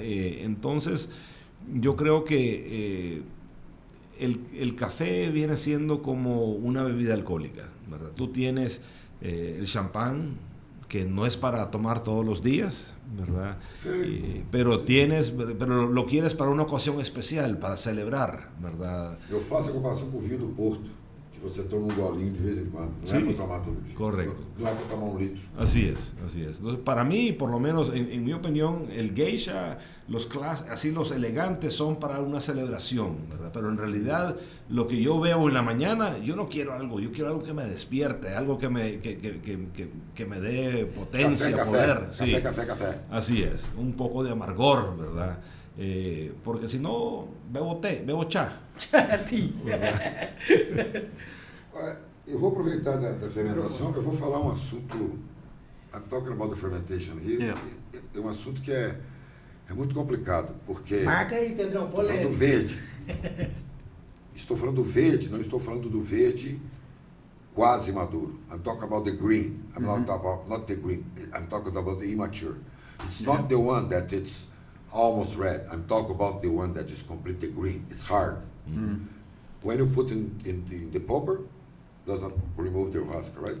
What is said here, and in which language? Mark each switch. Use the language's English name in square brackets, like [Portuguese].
[Spanish] Entonces, yo creo que el café viene siendo como una bebida alcohólica, ¿verdad? Tú tienes el champán, que no es para tomar todos los días, ¿verdad? Sí. Pero lo quieres para una ocasión especial, para celebrar, ¿verdad? [Portuguese] Eu faço a comparação com o vinho do Porto, que você toma golinho de vez em quando. [Spanish] No es para tomar todo día. Correcto. No es para tomar 1 litro. Así es. Entonces, para mí, por lo menos, en mi opinión, el geisha, los elegantes son para una celebración, ¿verdad? Pero en realidad, lo que yo veo en la mañana, yo no quiero algo, yo quiero algo que me despierte, algo que me dé potencia, café, poder. Café, sí. café. Así es, un poco de amargor, ¿verdad? [Portuguese] Porque si no, bebo chá. Eu vou aproveitar da fermentação, eu vou falar um assunto. [English] I'm talking about the fermentation here. Yeah. [Portuguese] É um assunto que é muito complicado, porque... Marca aí, Pedrão, polêmica. Do verde. estou falando do verde, não estou falando do verde quase maduro. [English] I'm talking about the green. I'm not the green. I'm talking about the immature. It's not the one that it's almost red. I'm talking about the one that is completely green. It's hard. When you put in the pulper, doesn't remove the husk, right?